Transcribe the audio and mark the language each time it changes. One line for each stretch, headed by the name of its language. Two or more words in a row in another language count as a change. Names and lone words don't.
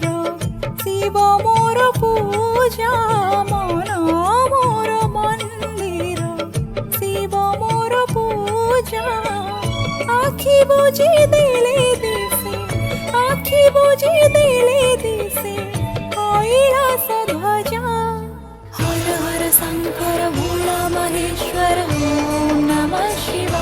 Odia: ଶିବ ମୋର ପୂଜା ମନ ମୋର ମନ୍ଦିର ଶିବ ମୋର ପୂଜା ଆଖି ବୁଜି ଦେଲେ ଦିଶେ ଆଖି ବୁଜି ଦେଲେ ଦିଶେ କୈଳାସ ଧ୍ୱଜା
Hindi: हर हर शंकर भोला महेश्वर ओम नमः शिवाय।